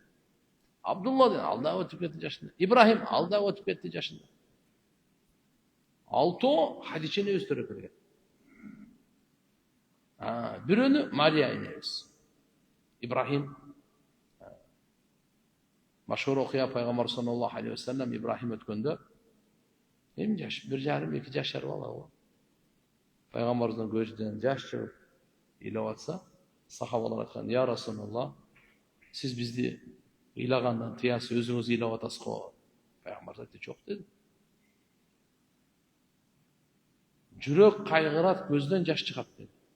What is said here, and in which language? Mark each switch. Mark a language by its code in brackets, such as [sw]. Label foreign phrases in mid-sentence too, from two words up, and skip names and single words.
[ky] Абдулла деген алда өтүп кетти жашында. Ибрахим алда өтүп кетти жашында. Алтоо Хадичени өстөрүп берген. Бирөөнү Мария энебиз. Ибрахим. Машхур окуя пайгамбар [ar] صلى الله عليه وسلم [ky] Ибрахим өткөндө эми жаш, 1,5-2 жашар бала го. Пайгамбарыбыздын көзүнөн жаш чыгып ыйлап атса, сахабалар айткан: [ar] "يا رسول الله, [ky] сиз бизди ыйлагандан тыясыз, өзүңүз ыйлап атасыз го?" Пайгамбар айтты: "Жок" деди. Жүрөк кайгырат, көздөн жаш чыгат деди.